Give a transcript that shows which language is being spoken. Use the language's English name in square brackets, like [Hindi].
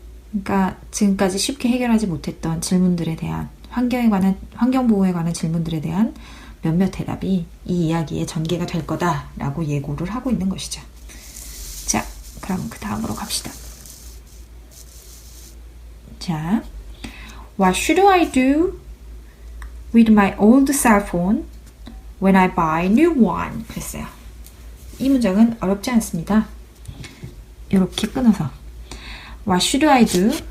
[Korean] 그러니까 지금까지 쉽게 해결하지 못했던 질문들에 대한 환경 보호에 관한 질문들에 대한 몇몇 대답이 이 이야기의 전개가 될 거다라고 예고를 하고 있는 것이죠. 자, 그럼 그 다음으로 갑시다. [English] 자, What should I do with my old cell phone when I buy new one? [Korean] 그랬어요. 이 문장은 어렵지 않습니다. 이렇게 끊어서 [English] What should I do